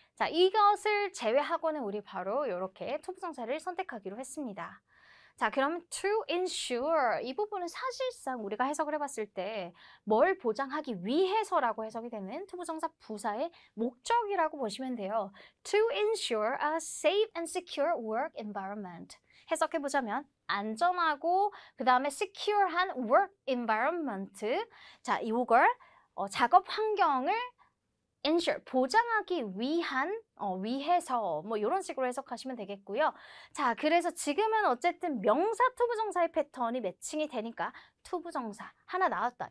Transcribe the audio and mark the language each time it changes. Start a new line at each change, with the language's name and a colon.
Korean: 자, 이것을 제외하고는 우리 바로 이렇게 투부정사를 선택하기로 했습니다. 자, 그러면
English: to ensure
Korean: 이 부분은 사실상 우리가 해석을 해봤을 때 뭘 보장하기 위해서라고 해석이 되는 투부정사 부사의 목적이라고 보시면 돼요.
English: To ensure a safe and secure work environment.
Korean: 해석해보자면 안전하고 그 다음에 secure한
English: work environment.
Korean: 자, 이걸 작업 환경을 ensure, 보장하기 위한, 위해서 뭐 이런 식으로 해석하시면 되겠고요. 자, 그래서 지금은 어쨌든 명사, 투부정사의 패턴이 매칭이 되니까 투부정사 하나 나왔다.